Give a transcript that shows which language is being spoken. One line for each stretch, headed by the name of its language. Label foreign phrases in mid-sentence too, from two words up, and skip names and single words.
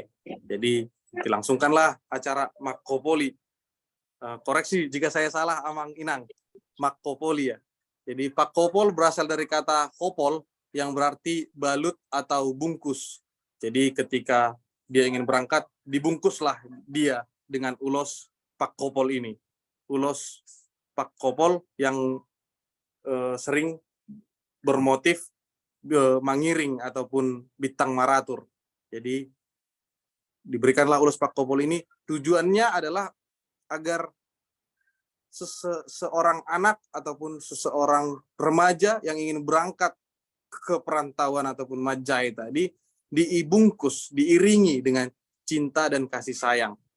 Indonesian: Jadi dilangsungkanlah acara makopoli. Koreksi jika saya salah,
Batak Toba: Amang Inang.
Indonesian: Makopoli ya. Jadi pakopol berasal dari kata kopol yang berarti balut atau bungkus. Jadi ketika dia ingin berangkat, dibungkuslah dia dengan ulos pakopol ini. Ulos pakopol yang sering bermotif mangiring ataupun bintang maratur. Jadi diberikanlah ulos pakopol ini, tujuannya adalah agar seorang anak ataupun seseorang remaja yang ingin berangkat ke perantauan ataupun majai tadi dibungkus, diiringi dengan cinta dan kasih sayang.